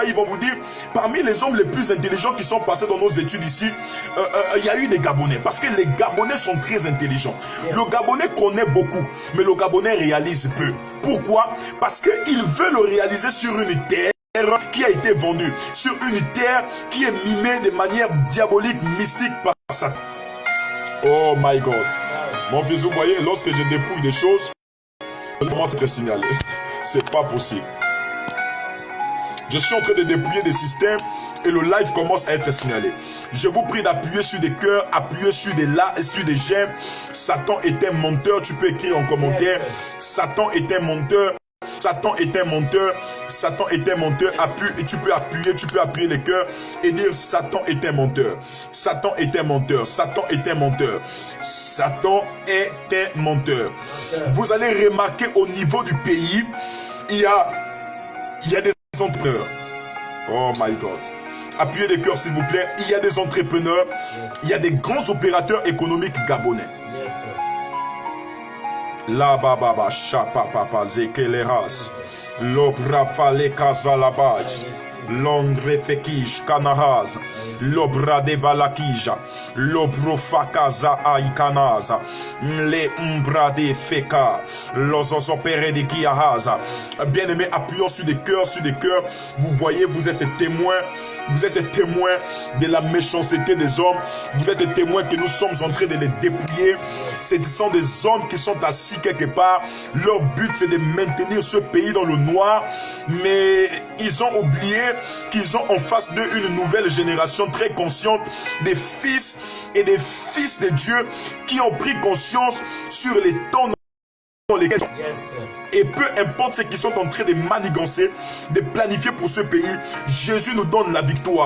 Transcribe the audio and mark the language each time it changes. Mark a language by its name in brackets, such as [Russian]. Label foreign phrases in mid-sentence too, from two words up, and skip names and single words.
[French] Ils vont vous dire, parmi les hommes les plus intelligents qui sont passés dans nos études ici, il y a eu des Gabonais. Parce que les Gabonais sont très intelligents. Le Gabonais connaît beaucoup, mais le Gabonais réalise peu. Pourquoi? Parce qu'il veut le réaliser sur une terre qui a été vendue, sur une terre qui est mimée de manière diabolique, mystique par ça. [English] Oh my God. [French] Mon fils, vous voyez, lorsque je dépouille des choses, commence à être signalé. C'est pas possible. Je suis en train de dépouiller des systèmes et le live commence à être signalé. Je vous prie d'appuyer sur des cœurs, appuyer sur des likes, sur des j'aime. Satan est un menteur. Tu peux écrire en commentaire. Satan est un menteur. Satan est un menteur. Satan est un menteur. Appuie, tu peux appuyer les cœurs et dire Satan est un menteur. Satan est un menteur. Satan est un menteur. Satan est un menteur. Vous allez remarquer au niveau du pays, il y a des entrepreneurs. [English] Oh my God. [French] Appuyez les cœurs s'il vous plaît. Il y a des entrepreneurs. Il y a des grands opérateurs économiques gabonais. La baba chapa papa zekeleras l'obra fale kazalabaj l'ondre fekij kanahaz l'obra de valakija l'obro fakaza aikanaza le umbra de feka los opere de kiahaza. Bien aimé, appuyons sur des cœurs, vous voyez, vous êtes témoins de la méchanceté des hommes, vous êtes témoins que nous sommes en train de les dépouiller. Ce sont des hommes qui sont assis quelque part, leur but c'est de maintenir ce pays dans le noir, mais ils ont oublié qu'ils ont en face d'eux une nouvelle génération très consciente des fils et des fils de Dieu qui ont pris conscience sur les temps dans lesquels et peu importe ce qu'ils sont en train de manigancer, de planifier pour ce pays, Jésus nous donne la victoire.